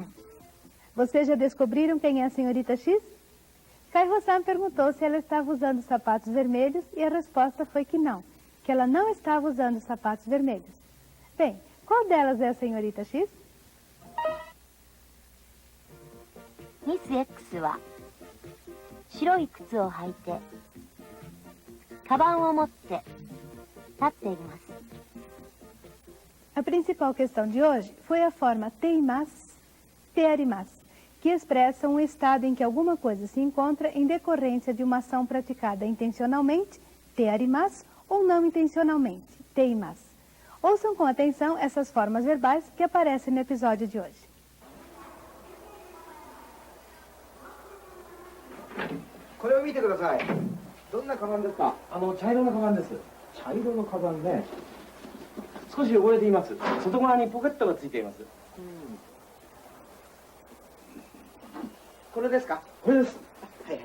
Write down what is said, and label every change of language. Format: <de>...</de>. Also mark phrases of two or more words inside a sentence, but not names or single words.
<pt>Vocês já descobriram quem é a senhorita X? Kai-ho-san perguntou se ela estava usando sapatos vermelhos e a resposta foi que não, que ela não estava usando sapatos vermelhos. Bem, qual delas é a senhorita X?</pt> <ja>ミス X は白い靴を履いて、カバンを持って立っています。</ja> <pt>A principal questão de hoje foi a forma teimasu, tearimasu, que expressam um estado em que alguma coisa se encontra em decorrência de uma ação praticada intencionalmente, tearimasu, ou não intencionalmente, teimasu. Ouçam com atenção essas formas verbais que aparecem no episódio de hoje.</pt> <ja>これを見てください。どんなカバンですか？茶色のカバンです。茶色のカバンね。少し汚れています。外側にポケットがついています。これですか？これです。はいはい。</ja>